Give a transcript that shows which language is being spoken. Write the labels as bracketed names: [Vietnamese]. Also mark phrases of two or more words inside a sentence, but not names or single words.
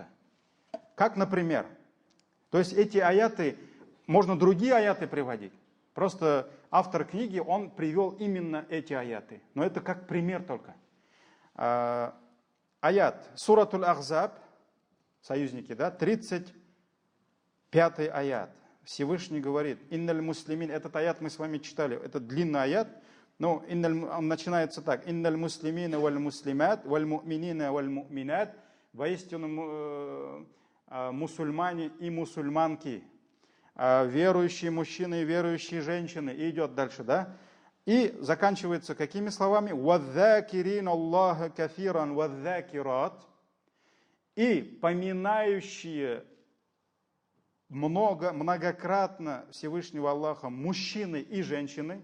[Russian] Как, например, то есть эти аяты, можно другие аяты приводить. Просто автор книги, он привел именно эти аяты. Но это как пример только. Аят, суратуль Ахзаб, союзники, да, 35 аят. Всевышний говорит, [Arabic] إن المسلمين, [Russian] этот аят мы с вами читали, это длинный аят, но он начинается так, [Arabic] إن المسلمين والمسلمات والمؤمنين والمؤمنات, [Russian] воистину мусульмане и мусульманки, верующие мужчины и верующие женщины, и идет дальше, да, и заканчивается какими словами? [Arabic] «والذاكرين الله كثيرا والذاكرات», [Russian] и поминающие многократно Всевышнего Аллаха мужчины и женщины.